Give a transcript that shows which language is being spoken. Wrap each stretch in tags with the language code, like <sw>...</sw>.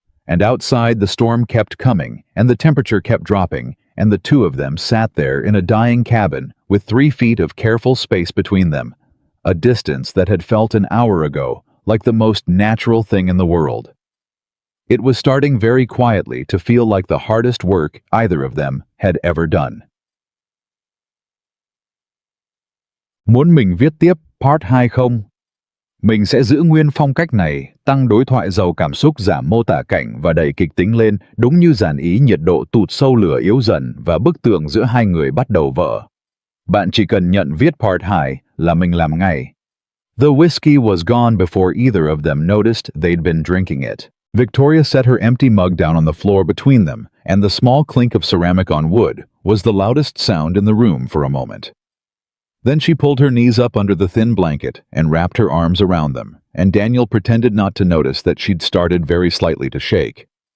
<en>And outside the storm kept coming, and the temperature kept dropping, and the 2 of them sat there in a dying cabin with 3 feet of careful space between them, a distance that had felt an hour ago like the most natural thing in the world. It was starting very quietly to feel like the hardest work either of them had ever done.</en> <vi>Muốn mình viết tiếp Part 2 không? Mình sẽ giữ nguyên phong cách này, tăng đối thoại giàu cảm xúc, giảm mô tả cảnh và đẩy kịch tính lên, đúng như dàn ý nhiệt độ tụt sâu lửa yếu dần và bức tường giữa hai người bắt đầu vỡ. Bạn chỉ cần nhận viết Part 2 là mình làm ngay.</vi> <en>The whiskey was gone before either of them noticed they'd been drinking it. Victoria set her empty mug down on the floor between them, and the small clink of ceramic on wood was the loudest sound in the room for a moment. Then she pulled her knees up under the thin blanket and wrapped her arms around them, and Daniel pretended not to notice that she'd started very slightly to shake.</en>